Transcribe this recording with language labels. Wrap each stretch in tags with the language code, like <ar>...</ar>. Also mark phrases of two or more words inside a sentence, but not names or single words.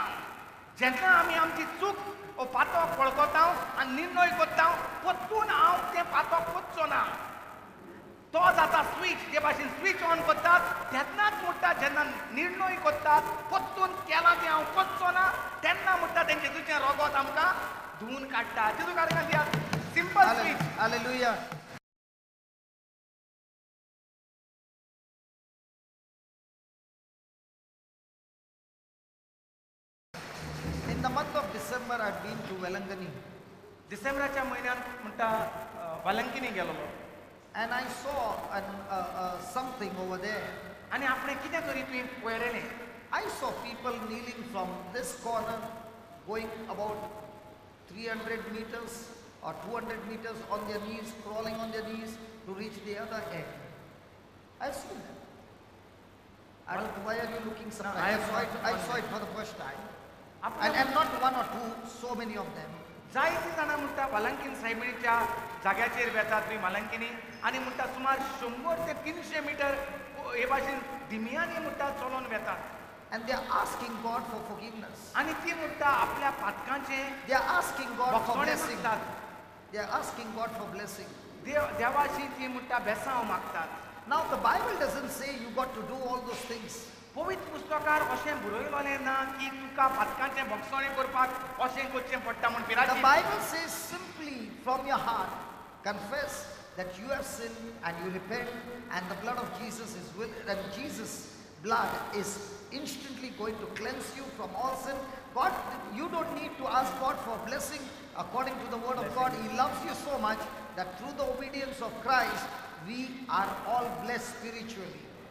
<kok>जेन्ना आमी आमची चूक ओ पातक वळखता आनी निर्णय करता परतून हांव तें पातक वचचो ना. तो जाता स्विच. जे भाशेन</kok> <en>switch on</en> <kok>करतात तेन्नाच म्हणटा जेन्ना निर्णय करतात परतून केला तें हांव करचो ना तेन्ना म्हणटा तें जेजूचें रोगोत आमकां धुवन काडटा. जेजू कारणान दियात</kok> <en>simple switch. Hallelujah. In the month of December, I've been to Velangani,</en> <kok>डिसेंबराच्या म्हयन्यान म्हणटा वालंकिनी गेलोलो</kok> <en>and I saw something over there.</en> <kok>आनी आपणें कितें तरी तुवें पळयलेलें.</kok> <en>I saw people kneeling from this corner, going about 300 meters or 200 meters on their knees, crawling on their knees to reach the other end. I've seen that. I don't know, why are you looking surprised? I have I not saw it for the first time.</en> <kok>आपल्या</kok> <en>And not one or two, so many of them.</en> <kok>जायती जाणां म्हणटा वालंकीन सायबिणीच्या जाग्याचेर वेतात बी वालंकिनी आनी म्हणटा सुमार 100 ते 300 मिटर हे भाशेन धिम्यांनी म्हणटा चलोन वेतात</kok> <en>And they are asking God for forgiveness.</en> <kok>आनी ती म्हणटा आपल्या पातकांचे</kok> <en>They are asking God for</en> <kok>भक्षणे</kok> <en>blessing.</en> <kok>मागतात</kok> <en>They are asking God for blessing.</en> <kok>देवाशी ती म्हणटा बेसांव मागतात.</kok> <en>Now the Bible doesn't say you got to do all those things.</en> <kok>पवित्र पुस्तकार अशें बरयलोलें ना की तुका पातकांचे भक्षणे करपाक अशें करचें पडटा म्हूण</kok> <en>The</en> <kok>पिराची</kok> <en>Bible says simply from your heart, confess that you have sinned and you repent, and the blood of Jesus is will, and Jesus' blood is instantly going to cleanse you from all sin. God, you don't need to ask God for blessing. According to the word of God, He loves you so much that through the obedience of Christ, we are all blessed spiritually.</en>